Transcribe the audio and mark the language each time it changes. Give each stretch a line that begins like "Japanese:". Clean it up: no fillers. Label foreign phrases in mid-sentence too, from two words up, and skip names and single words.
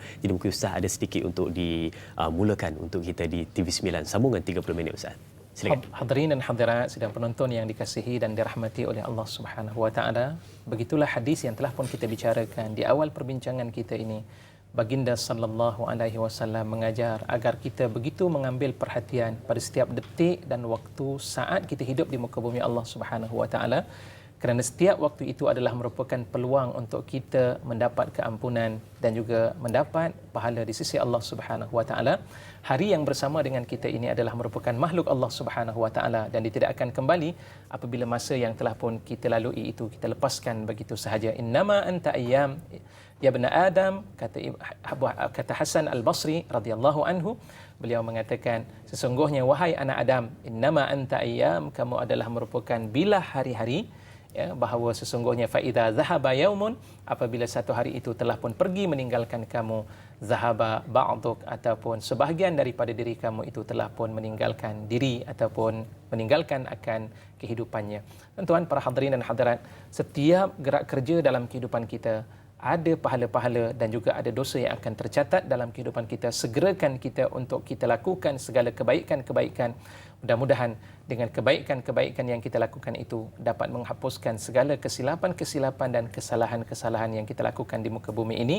Malay: Jadi mungkin Ustaz ada sedikit untuk dimulakan untuk kita di TV9 sambungan 30 minit Ustaz. Silakan. Hadirin dan hadirat sidang penonton yang dikasihi dan dirahmati oleh Allah
Arabic: سبحانه وتعالى,
Malay: begitulah hadis yang telah pun kita bicarakan di awal perbincangan kita ini. Baginda
Arabic: صلى الله عليه وسلم
Malay: mengajar agar kita begitu mengambil perhatian pada setiap detik dan waktu saat kita hidup di muka bumi Allah
Arabic: سبحانه وتعالى,
Malay: kerana setiap waktu itu adalah merupakan peluang untuk kita mendapat keampunan dan juga mendapat pahala di sisi Allah
Arabic: سبحانه وتعالى.
Malay: Hari yang bersama dengan kita ini adalah merupakan makhluk Allah
Arabic: سبحانه وتعالى
Malay: dan dia tidak akan kembali apabila masa yang telah pun kita lalui itu kita lepaskan begitu sahaja.
Arabic: إنما أنت أيام يا بني آدم,
Malay: kata Hasan Al-Basri
Arabic: رضي الله عنه,
Malay: beliau mengatakan, sesungguhnya wahai anak Adam,
Arabic: إنما أنت أيام,
Malay: kamu adalah merupakan bilah hari-hari, ya, bahawa sesungguhnya
Arabic: فإذا ذهب يوم,
Malay: apabila satu hari itu telah pun pergi meninggalkan kamu,
Arabic: ذهب بعضك,
Malay: ataupun sebahagian daripada diri kamu itu telah pun meninggalkan diri ataupun meninggalkan akan kehidupannya. Tuan-tuan, para hadirin dan hadirat, setiap gerak kerja dalam kehidupan kita ada pahala-pahala dan juga ada dosa yang akan tercatat dalam kehidupan kita. Segerakan kita untuk kita lakukan segala kebaikan-kebaikan. Mudah-mudahan dengan kebaikan-kebaikan yang kita lakukan itu dapat menghapuskan segala kesilapan-kesilapan dan kesalahan-kesalahan yang kita lakukan di muka bumi ini.